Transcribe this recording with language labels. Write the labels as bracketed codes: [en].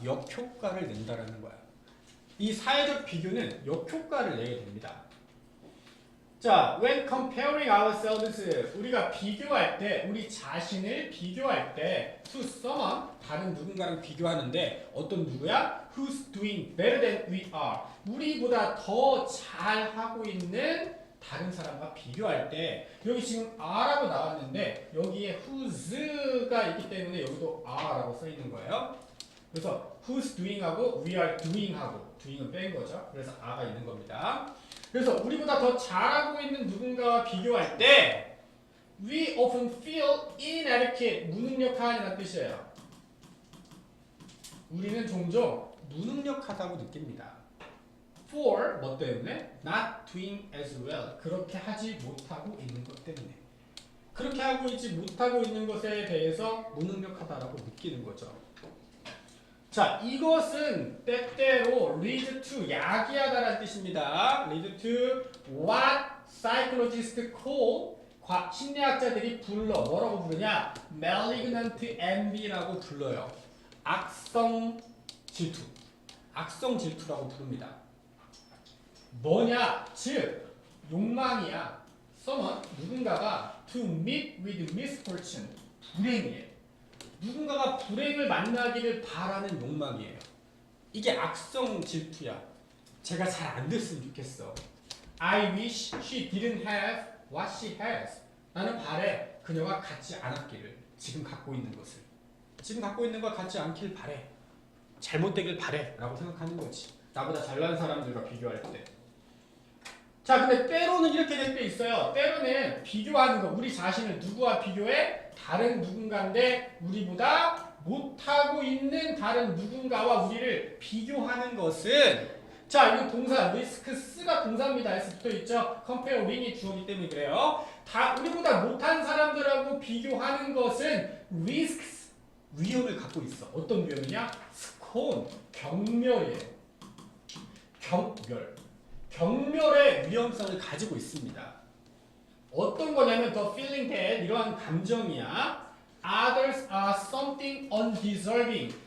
[ko] 역효과를 낸다라는 거야. 이 사회적 비교는 역효과를 내게 됩니다. 자, [en] when comparing ourselves, [ko] 우리가 비교할 때, 우리 자신을 비교할 때 [en] to someone, [ko] 다른 누군가랑 비교하는데 어떤 누구야? [en] Who's doing better than we are. [ko] 우리보다 더 잘하고 있는 다른 사람과 비교할 때 여기 지금 are라고 나왔는데 여기에 who's가 있기 때문에 여기도 are라고 써 있는 거예요. 그래서 who's doing하고 we are doing하고 doing은 뺀 거죠. 그래서 are가 있는 겁니다. 그래서 우리보다 더 잘하고 있는 누군가와 비교할 때 [en] we often feel inadequate, [ko] 무능력하다는 뜻이에요. 우리는 종종 무능력하다고 느낍니다. [en] For [ko] 뭐 때문에? [en] Not doing as well. [ko] 그렇게 하지 못하고 있는 것 때문에. 그렇게 하고 있지 못하고 있는 것에 대해서 무능력하다라고 느끼는 거죠. 자, 이것은 때때로 lead to, 야기하다라는 뜻입니다. [en] lead to what psychologists call, [ko] 심리학자들이 불러, 뭐라고 부르냐? malignant envy라고 불러요. 악성 질투. 악성 질투라고 부릅니다. 뭐냐? 즉 욕망이야. [en] someone [ko] 누군가가 [en] to meet with misfortune [ko] 불행이에요. 누군가가 불행을 만나기를 바라는 욕망이에요. 이게 악성 질투야. 제가 잘 안 됐으면 좋겠어. [en] I wish she didn't have what she has. [ko] 나는 바래 그녀가 갖지 않았기를. 지금 갖고 있는 것을. 지금 갖고 있는 걸 갖지 않길 바래. 잘못되길 바래 라고 생각하는 거지. 나보다 잘난 사람들과 비교할 때. 자, 근데 때로는 이렇게 될 때 있어요. 때로는 비교하는 거. 우리 자신을 누구와 비교해? 다른 누군가인데 우리보다 못하고 있는 다른 누군가와 우리를 비교하는 것은 자, 이거 동사 risks가 동사입니다. S 붙어있죠. compare wing이 주어기 때문에 그래요. 다 우리보다 못한 사람들하고 비교하는 것은 risks 위험을 갖고 있어. 어떤 위험이냐? 스콘 경멸이에요. 경멸의 위험성을 가지고 있습니다. 어떤 거냐면 [en] the feeling that [ko] 이러한 감정이야. [en] Others are something undeserving.